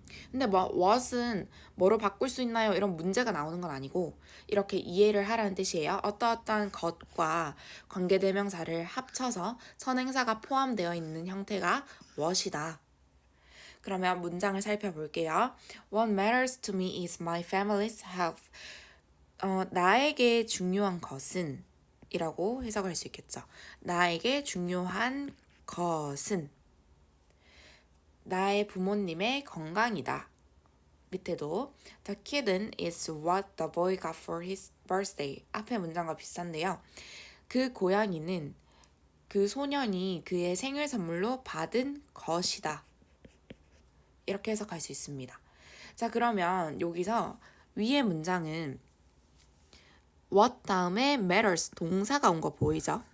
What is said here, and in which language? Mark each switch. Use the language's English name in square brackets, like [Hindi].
[Korean] 근데 뭐 what은 뭐로 바꿀 수 있나요? 이런 문제가 나오는 건 아니고 이렇게 이해를 하라는 뜻이에요. 어떠어떠한 것과 관계대명사를 합쳐서 선행사가 포함되어 있는 형태가 what이다. 그러면 문장을 살펴볼게요. [English] What matters to me is my family's health. [Korean] 나에게 중요한 것은 이라고 해석할 수 있겠죠. 나에게 중요한 것은 나의 부모님의 건강이다. 밑에도 [English] The kitten is what the boy got for his birthday. [Korean] 앞에 문장과 비슷한데요. 그 고양이는 그 소년이 그의 생일 선물로 받은 것이다. 이렇게 해석할 수 있습니다. 자, 그러면 여기서 위의 문장은 what 다음에 matters 동사가 온 거 보이죠?